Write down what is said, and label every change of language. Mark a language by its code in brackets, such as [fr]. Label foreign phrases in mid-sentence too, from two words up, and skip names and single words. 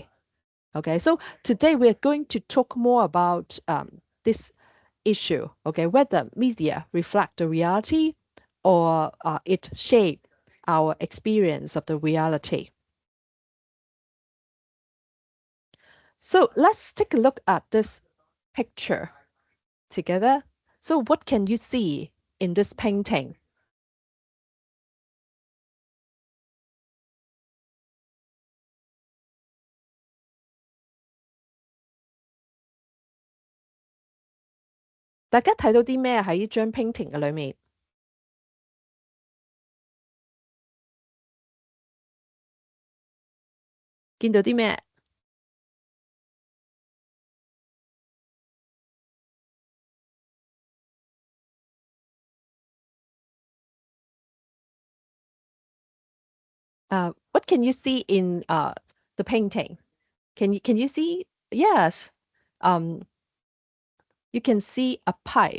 [en] Okay, so today we're going to talk more about this issue, okay, whether media reflect the reality or it shape our experience of the reality. So let's take a look at this picture together. So what can you see in this painting? [yue] 大家睇到啲咩喺呢張 painting 嘅裏面？見到啲咩 [en] ？What can you see in the painting? Can you see? Yes. You can see a pipe.